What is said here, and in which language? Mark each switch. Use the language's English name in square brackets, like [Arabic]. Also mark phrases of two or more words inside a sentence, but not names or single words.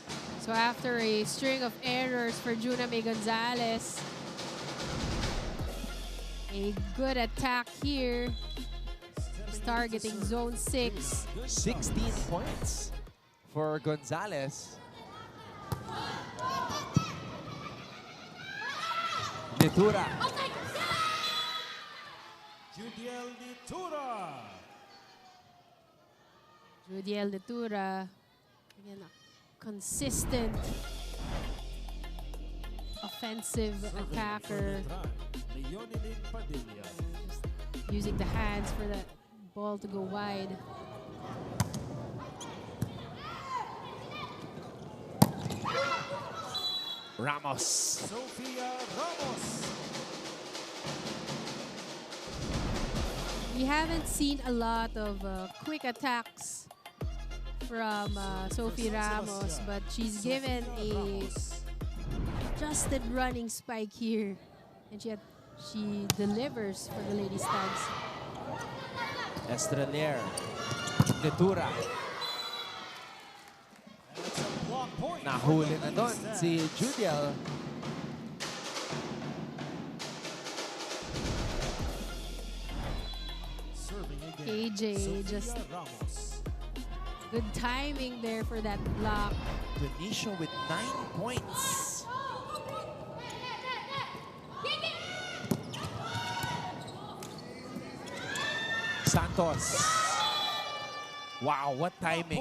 [English] So after a string of errors for Juna May Gonzalez, a good attack here. She's targeting zone 6. 16 points for Gonzalez. Nitura. Judiel Nitura. Judiel Nitura. Again, a consistent offensive attacker. Leonidin Padilla. Just using the hands for the ball to go wide. Ramos. Sofia Ramos. We haven't seen a lot of quick attacks from Sophie Ramos, but she's given a adjusted running spike here, and she delivers for the Lady Stags. Estrelier. Nitura. [Filipino] Nahuli na doon si Judiel. [English] KJ just good timing there for that block. Benicio with 9 points. Santos. Wow, what timing.